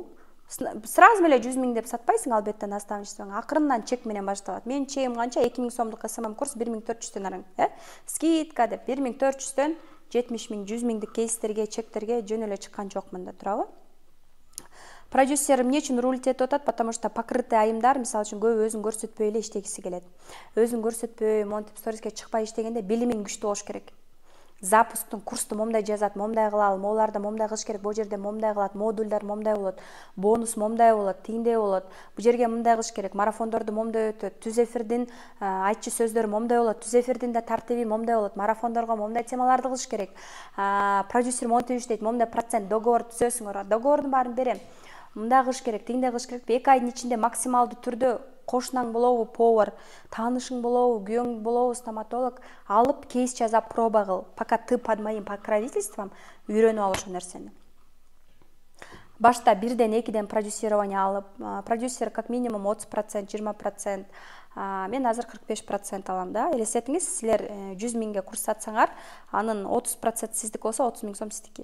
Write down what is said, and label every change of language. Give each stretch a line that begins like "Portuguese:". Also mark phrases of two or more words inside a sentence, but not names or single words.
Kyrgyz: Сразу эле 100 000 деп сатпайсың албетте наставничествоң. Акырындан чек менен башталат. Мен чегим канча? 2000 сомдук СММ курс 1400 арың, скидка деп 1400-төн 70 000, 100 000дик кейстерге, чектерге жөн эле чыккан жокмун да, туурабы? Продюсер эмне үчүн рулить этип атат?
Russian: Потому что покрытый
Kyrgyz: айымдар, мисалы үчүн, көбү өзүн көрсөтпөй эле иштегиси келет. Өзүн көрсөтпөй, монтип сториске чыкпай иштегенде билимиң күчтүү болуш керек. Запусктун курсту момдай жазат, момдай кылалы, могуларды момдай кылыш керек, бул жерде момдай кылат, модульдар момдай болот, бонус момдай болот, тигиндей болот, бул жерге мындай кылыш керек, марафондорду момдай өтөт, түз эфирдин айтчы сөздөрү момдай болот, түз эфирдин да тартиби момдай болот, марафондорго момдай темаларды кылыш керек. Продюсер монтип иштейт, момдай процент договор түзөсүңөр, договордун баарын берем. Мындай кылыш керек, тигиндей кылыш керек. 2 айдын ичинде максималдуу түрдө кошунаң болобу, повар, таанышың болобу, күйөөң болобу, стоматолог алып кейс жазап проба кыл.
Russian: Пока ты под моим покровительством
Kyrgyz: үйрөнүп ал ошо нерсени. Башта 1-ден 2-ден продюсирование алып, продюсер
Russian: как минимум
Kyrgyz: 30%, 20%, мен азыр 45% алам да. Элестетиңиз, силер 100 000ге курс сатсаңар, анын 30% сиздики болсо 30 000 сом сиздики.